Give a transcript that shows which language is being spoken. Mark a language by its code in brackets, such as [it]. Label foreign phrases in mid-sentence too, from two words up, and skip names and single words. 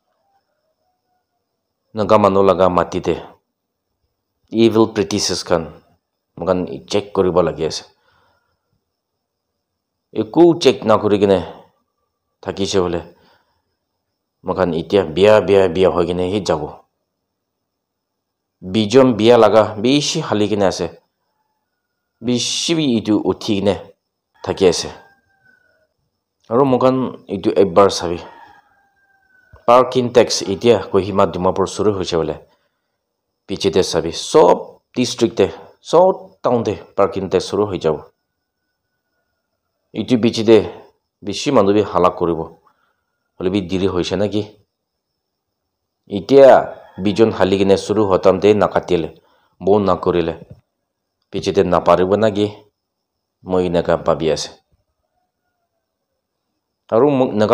[nag] naga manu laga matite [en] evil practices [nag] khan mokan check koribo lagi ase eku check na kori kine thakise bole mokan itia biya hoi kine hi jabo bijom biya laga bishi hali kine ase bishi bi itu uthi kine thaki ase aru mokan itu ekbar sabi [en] parking tax [nag] itia Kohima Dimapur suru hoise bole piche te sabi sob district te sob town te parking tax suru hoi jabo itu piche te bishi manu bi halak koribo hole bi diri hoise naki itia bijon hali kine suru hotam te nakatile bo na korile piche te na paribo naki moi naka pabi ase aru naga